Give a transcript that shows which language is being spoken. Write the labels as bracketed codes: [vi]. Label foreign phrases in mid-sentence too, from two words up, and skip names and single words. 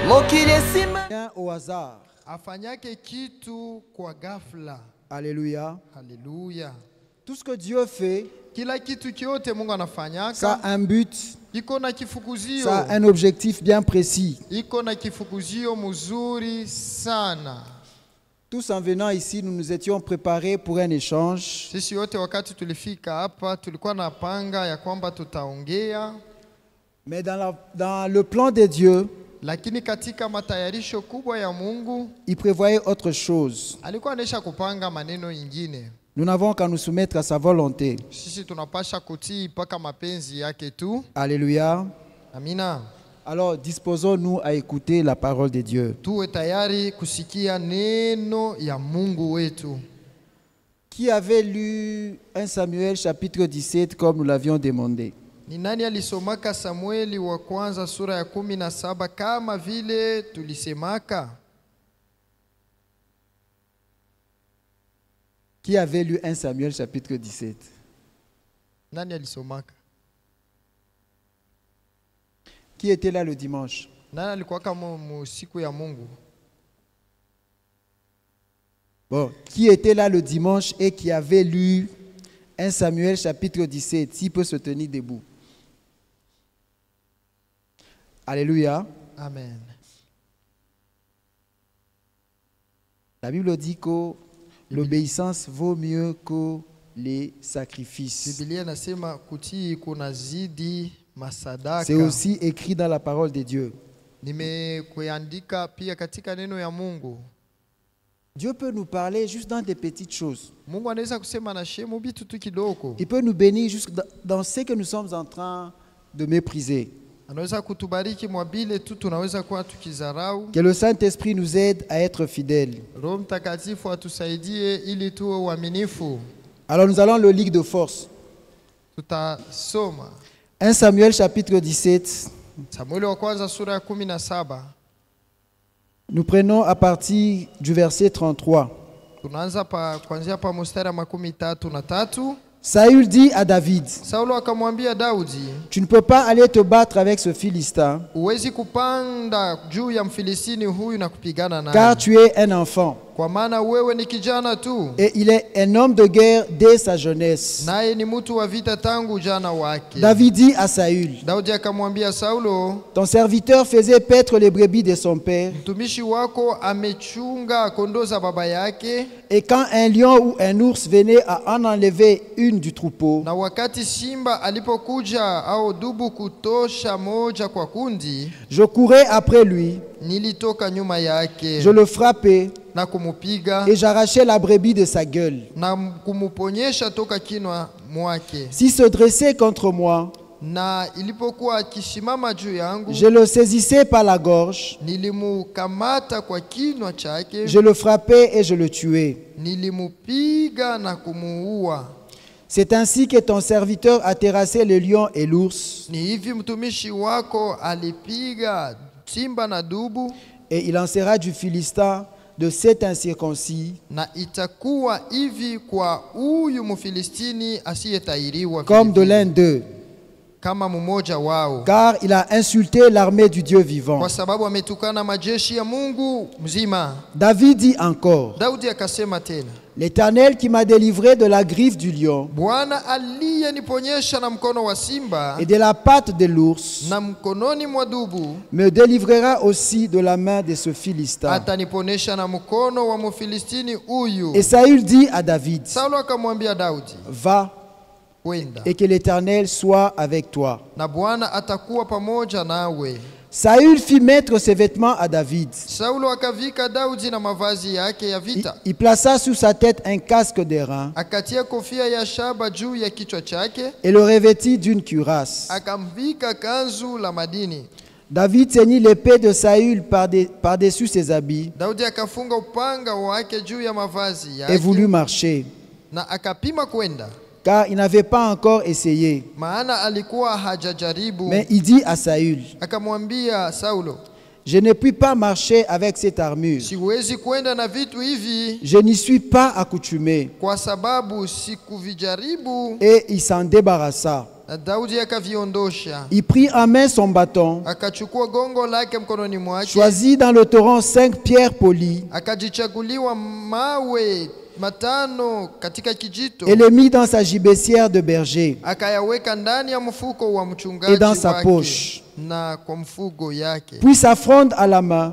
[fr] Rien au hasard. [sw] Afanyake kitu kwa ghafla. [fr] Alléluia. [sw] Haleluya. [fr] Tout ce que Dieu fait, [sw] Kila kitu kyote Mungu anafanyaka [fr] ça a un but, [sw] iko na kifukuzio. [fr] ça a un objectif bien précis. [sw] Iko na kifukuzio mzuri sana. [fr] Tous en venant ici, nous nous étions préparés pour un échange. [sw] Sisi yote wakati tulifika hapa tulikuwa na panga ya kwamba tutaongea, [fr] Mais dans le plan de Dieu, [sw] lakini katika matayarisho kubwa ya Mungu [fr] il prévoyait autre chose. [sw] alikuwa anesha kupanga maneno ingine. [fr] Nous n'avons qu'à nous soumettre à sa volonté. [sw] Sisi tunapasha kutii mpaka mapenzi yake tu. [fr] Alléluia. [sw] Amina. [fr] Alors, disposons-nous à écouter la parole de Dieu. [sw] Tuwe tayari kusikia neno ya Mungu wetu. [fr] Qui avait lu 1 Samuel chapitre 17 comme nous l'avions demandé? [sw] Ni nani alisomaka Samueli wa kwanza sura ya 17 kama vile tulisemaka? [fr] Qui avait lu 1 Samuel chapitre 17? [sw] Nani alisomaka? [fr] Qui était là le dimanche? [sw] Nani alikuwa kama siku ya Mungu? [fr] Bon, qui était là le dimanche et qui avait lu 1 Samuel chapitre 17? S'il peut se tenir debout. Alléluia. Amen. La Bible dit que l'obéissance vaut mieux que les sacrifices. [sw] Biblia inasema kutii kunazidi masadaka. [fr] C'est aussi écrit dans la parole de Dieu. [sw] Nimekuandika pia katika neno ya Mungu. [fr] Dieu peut nous parler juste dans des petites choses. [sw] Mungu anaweza kusema na shemu bitu tu kidogo. [fr] Il peut nous bénir juste dans ce que nous sommes en train de mépriser. [sw] Anaweza kutubariki mwabile tu tunaweza kuwa tukizarau. [fr] Que le Saint-Esprit nous aide à être fidèles. [sw] Roho Mtakatifu atusaidie ili tuwe waaminifu. [fr] Alors nous allons le lire de force. [sw] Tutasoma [fr] 1 Samuel chapitre 17. [sw] Samueli wa kwanza sura ya 17. [fr] Nous prenons à partir du verset 33. [sw] Tunaanza kuanzia pa mstari wa 33. [fr] Saül dit à David, [sw] Saulo akamwambia Daudi, [fr] tu ne peux pas aller te battre avec ce Philistin, [sw] uwezi kupanda juu ya Mfilistini huyu na kupigana naye. [fr] car tu es un enfant. [sw] Kwa maana wewe ni kijana tu. [fr] Et il est un homme de guerre dès sa jeunesse. [sw] Naye ni mtu wa vita tangu ujana wake. [fr] David dit à Saül, [sw] Daudi akamwambia Saulo, [fr] ton serviteur faisait paître les brebis de son père. [sw] mtumishi wako amechunga kondoo za baba yake. [fr] Et quand un lion ou un ours venait à en enlever une du troupeau, [sw] Na wakati simba alipokuja au dubu kutosha moja kwa kundi, [fr] je courais après lui, [sw] nilitoka nyuma yake [fr] je le frappais [sw] na kumupiga [fr] et j'arrachais la brebis de sa gueule. [sw] na kumuponyesha toka kinwa mwake. [fr] S'il se dressait contre moi, [sw] Na ilipokuwa akisimama juu yangu, [fr] je le saisissais par la gorge, [sw] nilimukamata kwa kinwa chake, [fr] je le frappais et je le tuais. [sw] nilimupiga na kumuua. [fr] C'est ainsi que ton serviteur a terrassé le lion et l'ours, [sw] Ni hivi mtumishi wako alipiga simba na dubu, [fr] et il en sera du Philistin de cet incirconcis, [sw] na itakuwa hivi kwa huyu Mfilistini asiyetahiriwa [fr] comme de l'un d'eux, [sw] kama mmoja wao, [fr] car il a insulté l'armée du Dieu vivant. [sw] kwa sababu ametukana majeshi ya Mungu mzima. [fr] David dit encore, [sw] Daudi akasema tena, [fr] l'Éternel qui m'a délivré de la griffe du lion [sw] Bwana aliyeniponyesha na mkono wa simba [fr] et de la patte de l'ours [sw] na mkononi mwa dubu, [fr] me délivrera aussi de la main de ce Philistin. [sw] ataniponesha na mkono wa Mfilistini huyu. [fr] Et Saül dit à David, [sw] Saulo akamwambia Daudi, [fr] va [sw] kwenda [fr] et que l'Éternel soit avec toi. [sw] na Bwana atakuwa pamoja nawe. [fr] Saül fit mettre ses vêtements à David. [sw] Saulo akavika Daudi na mavazi yake ya vita, [fr] Il plaça sur sa tête un casque d'airain [sw] akatia kofia ya shaba juu ya kichwa chake, [fr] et le revêtit d'une cuirasse. [sw] akamvika kanzu la madini. [fr] David ceignit l'épée de Saül par-dessus ses habits [sw] Daudi akafunga upanga wake juu ya mavazi [fr] et voulut [sw] yake [fr] marcher, [sw] na akapima kwenda, [fr] car il n'avait pas encore essayé. [sw] maana alikuwa hajajaribu. [fr] Mais il dit à Saül, [sw] Akamwambia Saulo, [fr] Je ne puis pas marcher avec cette armure. [sw] siwezi kwenda na vitu hivi [fr] Je n'y suis pas accoutumé. [sw] kwa sababu sikuvijaribu. [fr] Et il s'en débarrassa. [sw] Na Daudi akaviondosha, [fr] Il prit en main son bâton, [sw] akachukua gongo lake mkononi mwake, [fr] choisit dans le torrent 5 pierres polies [sw] akajichaguliwa mawe matano katika kijito, [fr] et les mit dans sa gibecière de berger [sw] akayaweka ndani ya mfuko wa mchungaji [fr] et dans sa [sw] wake [fr] poche. [sw] na kwa mfugo yake, [fr] Puis sa fronde à la main,